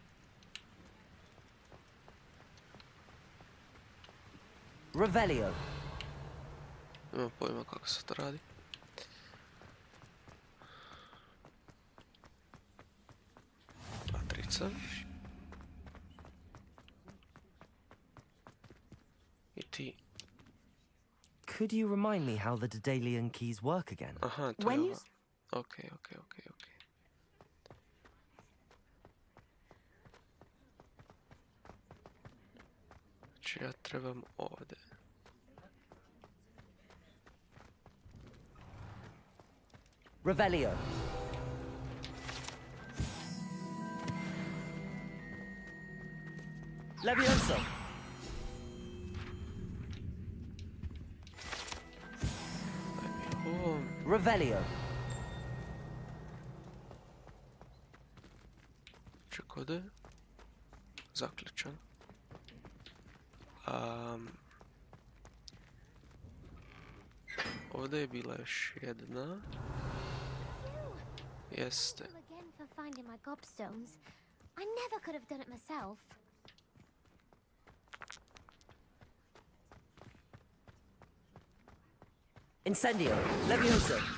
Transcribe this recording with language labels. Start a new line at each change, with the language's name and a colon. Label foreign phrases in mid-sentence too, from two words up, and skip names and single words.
Bosnian: Revelio. Nemam pojma kako se to radi. novca. I ti.
English: Could you remind me how the Dedalian keys work again?
Bosnian: Aha, to je ovo. Okej. Znači ja trebam ovdje. Revelio. Levioso. Revelio. Ček, ovdje je zaključan. Ovdje je bila još jedna. Jeste.
English: Again for finding my gobstones. I never could have done it myself. Incendio. Levioso.